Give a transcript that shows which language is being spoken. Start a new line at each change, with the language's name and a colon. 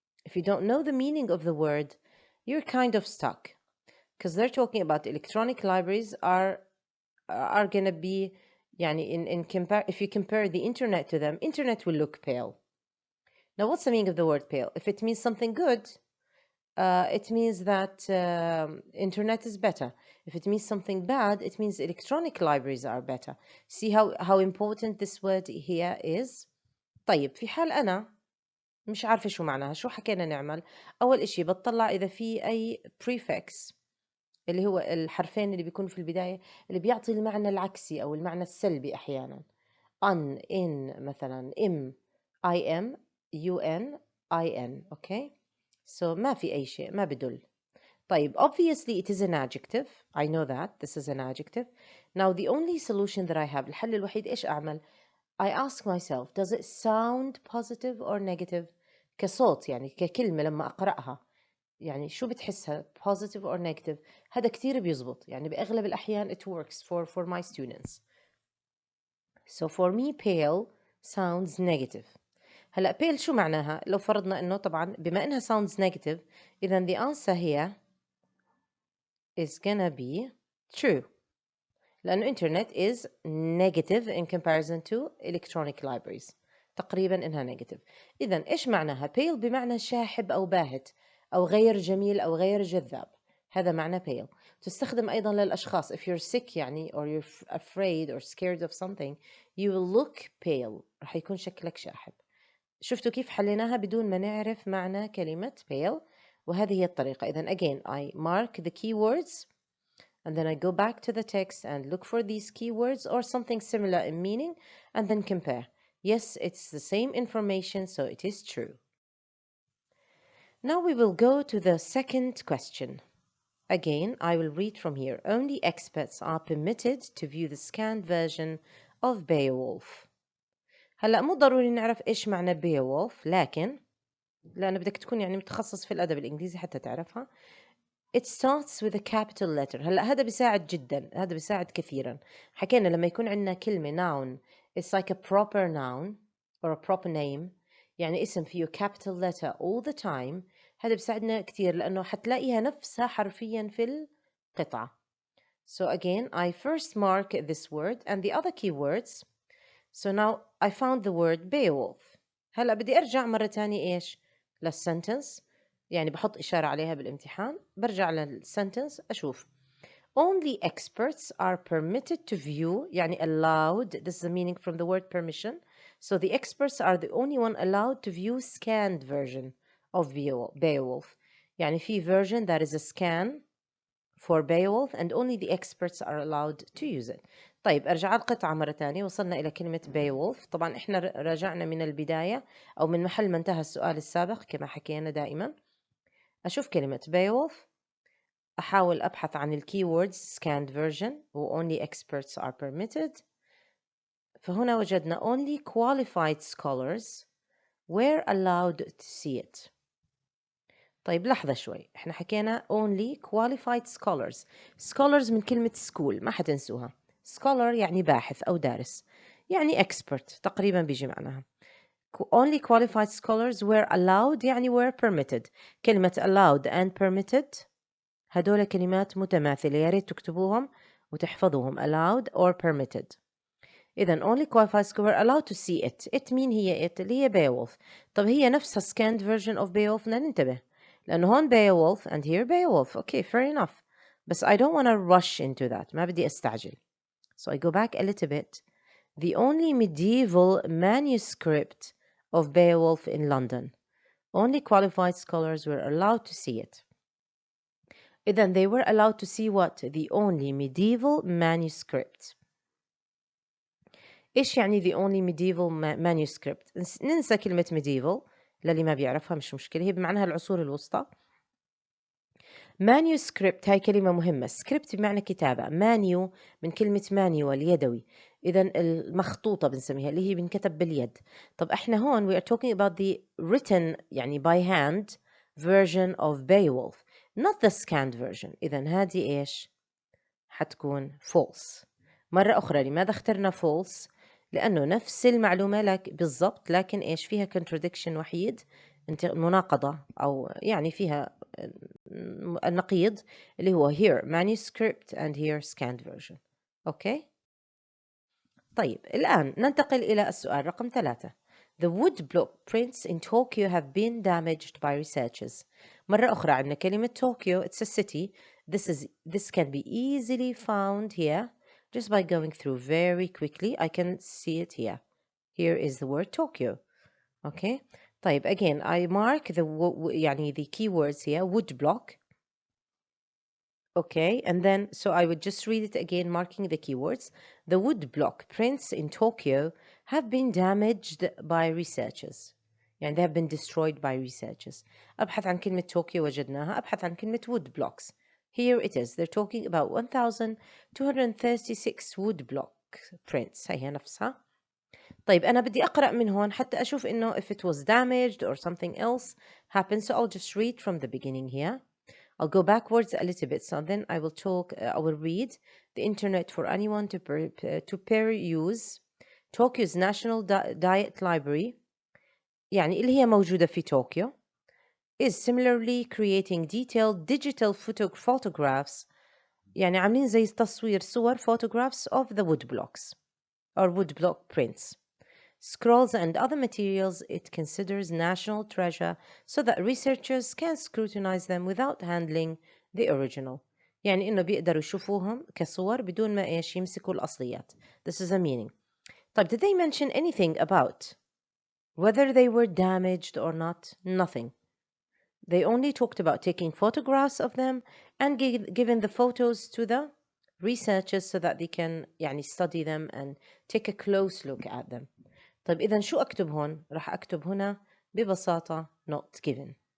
English: If you don't know the meaning of the word, you're kind of stuck, because they're talking about electronic libraries are going to be, يعني if you compare the internet to them, internet will look pale. Now, what's the meaning of the word pale? If it means something good, it means that internet is better. If it means something bad, it means electronic libraries are better. See how important this word here is?
Arabic: طيب, في حال أنا مش عارفة شو معناها، شو حكينا نعمل؟ أول إشي بتطلع إذا في أي prefix اللي هو الحرفين اللي بيكونوا في البداية اللي بيعطي المعنى العكسي أو المعنى السلبي أحيانا.
English: un, in مثلا, im, im, un, in. Okay, so
Arabic: ما في أي شيء، ما بدل.
English: طيب, obviously it is an adjective. I know that this is an adjective. Now the only solution that I have,
Arabic: الحل الوحيد إيش أعمل؟
English: I ask myself, does it sound positive or negative؟
Arabic: كصوت يعني ككلمة لما أقرأها، يعني شو بتحسها
English: positive or negative؟
Arabic: هذا كتير بيزبط، يعني بأغلب الأحيان
English: it works for my students. So for me pale sounds negative.
Arabic: هلا pale شو معناها؟ لو فرضنا إنه طبعا بما إنها
English: sounds negative، إذا the answer here is gonna be true. لأنه internet is negative in comparison to electronic libraries.
Arabic: تقريبا إنها negative. إذا إيش معناها؟ pale بمعنى شاحب أو باهت أو غير جميل أو غير جذاب. هذا معنى pale. تستخدم أيضا للأشخاص.
English: If you're sick يعني or you're afraid or scared of something, you will look pale.
Arabic: رح يكون شكلك شاحب. شفتوا كيف حليناها بدون ما نعرف معنى كلمة pale؟ وهذه هي الطريقة.
English: إذا again I mark the keywords and then I go back to the text and look for these keywords or something similar in meaning and then compare. Yes, it's the same information, so it is true. Now we will go to the second question. Again, I will read from here. Only experts are permitted to view the scanned version of Beowulf.
Arabic: هلأ مو ضروري نعرف إيش معنى Beowulf، لكن لأنه بدك تكون يعني متخصص في الأدب الإنجليزي حتى تعرفها.
English: It starts with a capital letter.
Arabic: هلا هذا بيساعد جدا، هذا بيساعد كثيرا. حكينا لما يكون عندنا كلمة
English: noun, it's like a proper noun or a proper name،
Arabic: يعني اسم فيه
English: capital letter all the time.
Arabic: هذا بيساعدنا كثير لأنه حتلاقيها نفسها حرفيا في القطعة.
English: So again, I first mark this word and the other keywords. So now I found the word Beowulf.
Arabic: هلا بدي أرجع مرة تانية إيش؟ للسنتنس، يعني بحط إشارة عليها بالامتحان، برجع للسنتنس أشوف.
English: Only experts are permitted to view، يعني allowed. This is the meaning from the word permission. So the experts are the only one allowed to view scanned version of Beowulf. يعني في version that is a scan for Beowulf and only the experts are allowed to use it.
Arabic: طيب, أرجع القطعة مرة تانية. وصلنا إلى كلمة Beowulf. طبعا إحنا راجعنا من البداية أو من محل ما انتهى السؤال السابق كما حكينا دائما. أشوف كلمة Beowulf، أحاول أبحث عن الكيوردز scanned version و
English: only experts are permitted. فهنا وجدنا only qualified scholars were allowed to see it.
Arabic: طيب لحظة شوي، احنا حكينا
English: only qualified scholars.
Arabic: scholars من كلمة school، ما حتنسوها. scholar يعني باحث أو دارس، يعني expert تقريبا بيجي معناها.
English: only qualified scholars were allowed يعني were permitted.
Arabic: كلمة allowed and permitted هدول كلمات متماثلة، يا ريت تكتبوهم وتحفظوهم.
English: allowed or permitted. إذن only qualified scholars were allowed to see it.
Arabic: it مين هي it؟ اللي هي Beowulf. طب هي نفسها
English: scanned version of Beowulf؟
Arabic: ننتبه لأنه هون
English: Beowulf and here Beowulf. Okay, fair enough. But I don't want to rush into that.
Arabic: ما بدي أستعجل.
English: So I go back a little bit. The only medieval manuscript of Beowulf in London. Only qualified scholars were allowed to see it. Then they were allowed to see what? The only medieval manuscript.
Arabic: إيش يعني
English: the only medieval manuscript؟
Arabic: ننسى كلمة medieval للي ما بيعرفها، مش مشكلة، هي بمعناها العصور الوسطى. manuscript هاي كلمة مهمة. script بمعنى كتابة. مانيو من كلمة manual يدوي، إذا المخطوطة بنسميها اللي هي بنكتب باليد. طب إحنا هون
English: we are talking about the written يعني by hand version of Beowulf, not the scanned version.
Arabic: إذا هذه إيش حتكون false. مرة أخرى لماذا اخترنا false؟ لأنه نفس المعلومة لك بالضبط، لكن إيش فيها contradiction وحيد، مناقضة، أو يعني فيها النقيض اللي هو here manuscript and here scanned version. أوكي؟ طيب الآن ننتقل إلى السؤال رقم 3.
English: The woodblock prints in Tokyo have been damaged by researchers.
Arabic: مرة أخرى عندنا كلمة
English: Tokyo, it's a city. This can be easily found here just by going through very quickly. I can see it here. Here is the word Tokyo. Okay. طيب again I mark the يعني the keywords here woodblock. Okay, and then so I would just read it again, marking the keywords. The woodblock prints in Tokyo have been damaged by researchers. يعني they have been destroyed by researchers.
Arabic: أبحث عن كلمة طوكيو وجدناها. أبحث عن كلمة woodblocks.
English: Here it is. They're talking about 1236 woodblock prints.
Arabic: هي نفسها. طيب أنا بدي أقرأ من هون حتى أشوف إنه
English: if it was damaged or something else happened. So I'll just read from the beginning here. I'll go backwards a little bit. So then I will read the internet for anyone to peruse. Tokyo's National Diet Library
Arabic: يعني اللي هي موجودة في طوكيو
English: is similarly creating detailed digital photographs
Arabic: يعني عاملين زي تصوير صور
English: photographs of the woodblocks or woodblock prints. Scrolls and other materials it considers national treasure so that researchers can scrutinize them without handling the original.
Arabic: يعني إنه بيقدروا يشوفوهم كصور بدون ما إيش يمسكوا الأصليات.
English: This is a meaning. طيب did they mention anything about whether they were damaged or not? Nothing. They only talked about taking photographs of them and giving the photos to the researchers so that they can يعني study them and take a close look at them.
Arabic: طيب إذا شو أكتب هون؟ راح أكتب هنا ببساطة
English: not given.